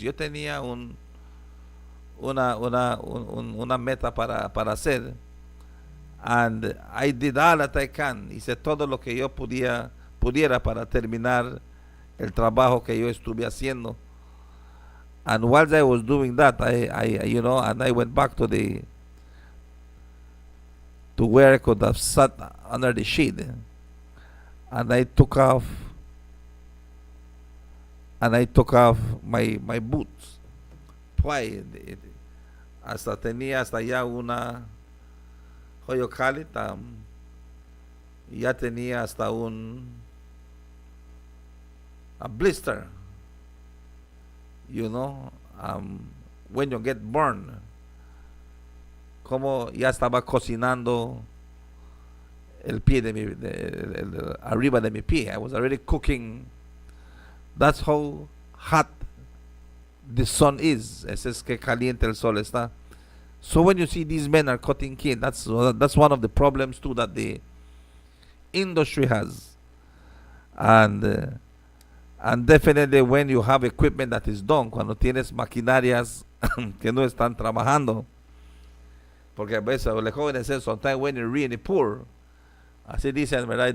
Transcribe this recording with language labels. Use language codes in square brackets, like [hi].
[es] Yo tenía una meta para hacer. [en] And I did all that I can. [es] Hice todo lo que yo pudiera para terminar el trabajo que yo estuve haciendo. [en] And while I was doing that, I went back to where I could have sat under the shade. And I took off my boots. Why? [es] Tenía hasta allá una hoyo cálido, ya tenía hasta a blister, [en] when you get burned, [es] como ya estaba cocinando el pie arriba de mi pie. [en] I was already cooking. That's how hot the sun is. [es] Es que caliente el sol está. [en] So when you see these men are cutting cane, that's one of the problems too that the industry has. And definitely when you have equipment that is done, [es] cuando tienes maquinarias que no están trabajando, porque a veces los jóvenes [en] say sometimes when you're really poor, [es] Así dicen, ¿verdad?